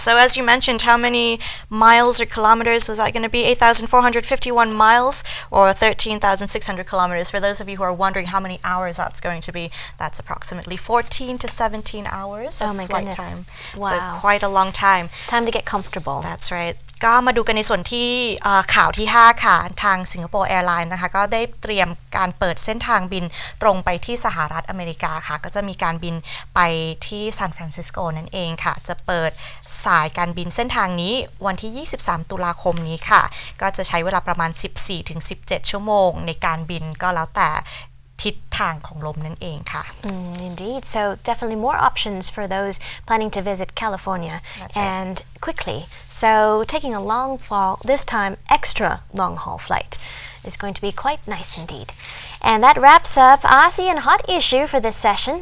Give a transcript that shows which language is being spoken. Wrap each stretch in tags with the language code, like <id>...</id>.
<en>So as you mentioned, how many miles or kilometers was that going to be? 8,451 miles or 13,600 kilometers. For those of you who are wondering how many hours that's going to be, that's approximately 14 to 17 hours of flight time. Wow. So quite a long time. Time to get comfortable. That's right.</en> <th>ก็มาดูกันในส่วนที่ข่าวที่5ค่ะทาง Singapore Airlines นะคะก็ได้เตรียมการเปิดเส้นทางบินตรงไปที่สหรัฐอเมริกาค่ะก็จะมีการบินไปที่ซานฟรานซิสโกนั่นเองค่ะจะเปิดสายการบินเส้นทางนี้วันที่23ตุลาคมนี้ค่ะก็จะใช้เวลาประมาณ 14-17 ชั่วโมงในการบินก็แล้วแต่ทิศทางของลมนั่นเองค่ะ</th> <en>Indeed, so definitely more options for those planning to visit California and quickly. So taking a long haul, this time extra long haul flight is going to be quite nice indeed. And that wraps up ASEAN Hot Issue for this session.</en>